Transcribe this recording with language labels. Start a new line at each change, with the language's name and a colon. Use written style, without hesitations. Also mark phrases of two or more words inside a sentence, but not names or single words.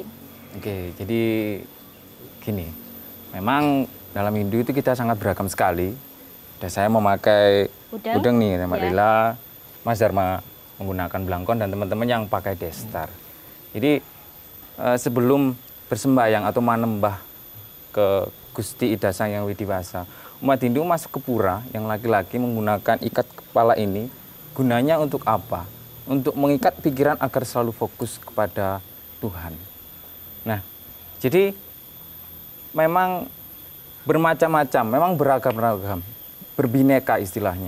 Indonesian: Oke, jadi gini, memang dalam Hindu itu kita sangat beragam sekali. Dan saya memakai udeng nih, Mbak Lila, Mas Dharma menggunakan blangkon dan teman-teman yang pakai destar. Jadi sebelum bersembahyang atau manembah ke Gusti Ida Sang Hyang Widiwasa, umat Hindu masuk ke pura yang laki-laki menggunakan ikat kepala ini. Gunanya untuk apa? Untuk mengikat pikiran agar selalu fokus kepada Tuhan. Nah, jadi memang bermacam-macam, memang beragam-ragam, berbineka istilahnya.